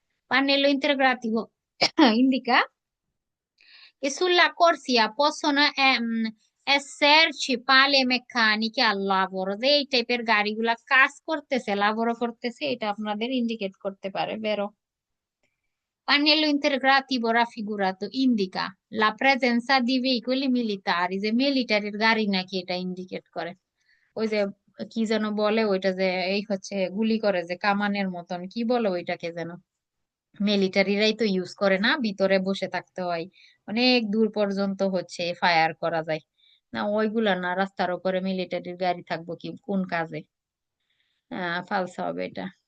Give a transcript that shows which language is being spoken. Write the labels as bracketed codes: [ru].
[it] Pannello integrativo indica che sulla corsia possono esserci pale meccaniche al lavoro, [bn] যে এই টাইপের গাড়িগুলা কাজ করতেছে, লাভরও করতেছে, এটা আপনাদের ইন্ডিকেট করতে পারে, বেরো। [it] Pannello integrativo raffigurato indica la presenza di veicoli militari, [bn] যে মিলিটারির গাড়ি নাকি এটা ইন্ডিকেট করে। ওই যে কি যেন বলে ওইটা, যে এই হচ্ছে গুলি করে যে কামানের মতন, কি বলে ওইটাকে যেন, মিলিটারিরাই তো ইউজ করে না, ভিতরে বসে থাকতে হয়, অনেক দূর পর্যন্ত হচ্ছে ফায়ার করা যায় না, ওইগুলা না, রাস্তার উপরে মিলিটারির গাড়ি থাকবো কি কোন কাজে? ফালস হবে এটা।